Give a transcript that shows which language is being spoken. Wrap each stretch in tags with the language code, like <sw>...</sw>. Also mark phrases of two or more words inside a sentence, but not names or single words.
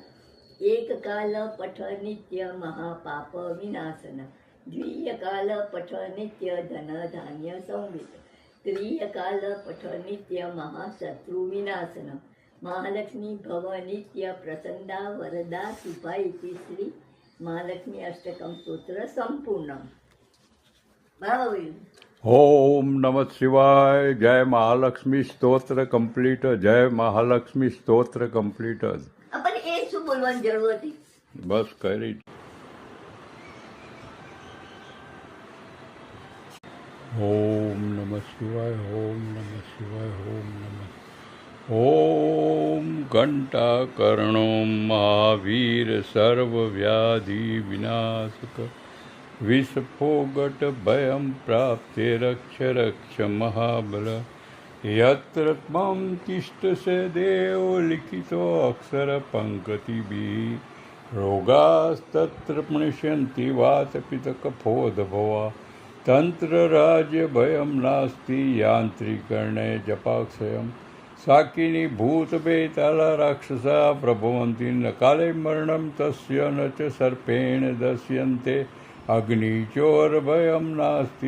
<sa>एक काल पठ नित्य महापाप विनाशन द्वितीय काल पठ नित्य धन धान्य संवित तृतीय काल पठ नित्य महाशत्रु विनाशन महालक्ष्मी भव नित्य प्रसन्ना वरदा सुपा इति श्री महालक्ष्मी अष्टकं स्तोत्र संपूर्ण.</sa> <gu>बरोबर.</gu> <sa>ओम नमः शिवाय.</sa> <gu>જય મહાલક્ષ્મી સ્તોત્ર કમ્પ્લીટ. જય મહાલક્ષ્મી સ્તોત્ર કમ્પ્લીટ. आपण એ શું બોલવાની જરૂર હતી? બસ કરી.</gu> <sa>ઓમ નમઃ શિવાય. ઓમ નમઃ શિવાય. ઓમ નમઃ. ઓમ ઘંટાકર્ણો મહાવીર સર્વવ્યાધિ વિનાશક વિસ્ફોગટ ભયં પ્રાપ્તે રક્ષ રક્ષ મહાબલ યત્ર ત્વં તિષ્ઠસે દેવ લિખિતો અક્ષર પંકતિભિઃ રોગાસ્તત્ર પ્रणश्यन्ति वातपितकफोदभवा तंत्र राज्य भयं नास्ति यांत्रिकर्णे जपाक्षयम् साकिनी भूत बेताला राक्षसा प्रभवन्ति न काले मरणं तस्य न च सर्पेण दस्यन्ते अग्निचोर भयं नास्ति.</sa>